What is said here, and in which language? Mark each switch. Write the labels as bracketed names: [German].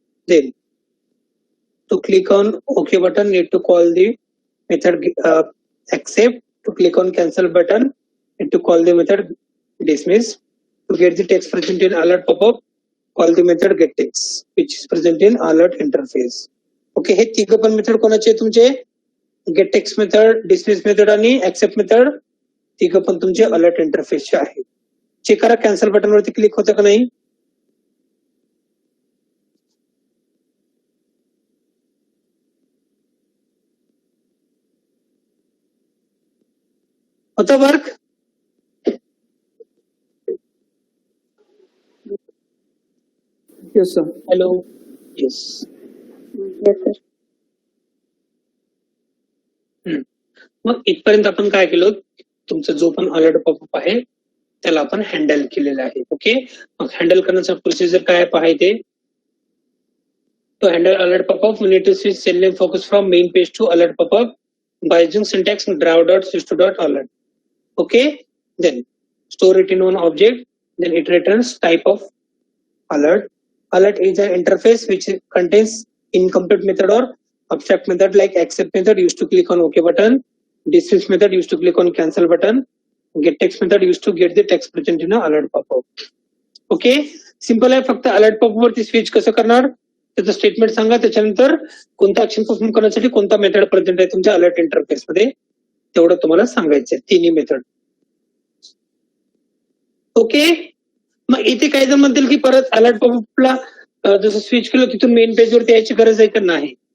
[English] Then, to click on OK button, need to call the method accept. To click on cancel button, need to call the method dismiss. To get the text present in alert pop-up, call the method getText, which is present in alert interface. [Marathi] Okay, हे तिघ पण method कोणाचे तुमचे? getText method, dismiss method आणि accept method तिघ पण तुमचे alert इंटरफेसचे आहे. चेक करा कॅन्सल बटन वरती क्लिक होतं का नाही. होतं work. [English] Yes sir. Hello. Yes. Yes sir. [Marathi] मग इथपर्यंत आपण काय केलं, तुमचा जो पण अलर्ट पॉपअप आहे त्याला आपण हँडल केलेलं आहे. ओके. मग हँडल करण्याचा प्रोसिजर काय पाहायचे. [English] To handle alert pop-up, we need to switch cell name focus from main page to alert pop-up by using syntax drive.switch2.alert. Okay. Then store it in one object. Then it returns type of alert. Alert is an interface which contains incomplete method or abstract method like accept method used to click on OK button, dismiss method used to click on cancel button, get text method used to get the text present in a alert pop-up. [Marathi] Okay. Simple आहे. फक्त alert popup वरती switch कसं करणार त्याचं statement सांगा, त्याच्यानंतर कोणता action perform करण्यासाठी कोणता मेथड प्रेझेंट आहे तुमच्या अलर्ट इंटरफेस मध्ये तेवढं तुम्हाला सांगायचंय. तिन्ही मेथड. ओके. मग इथे काही जण म्हणतील की परत अलर्ट पॉपअपला जसं स्विच केलं तिथून मेन पेज वरती यायची गरज आहे का. नाही.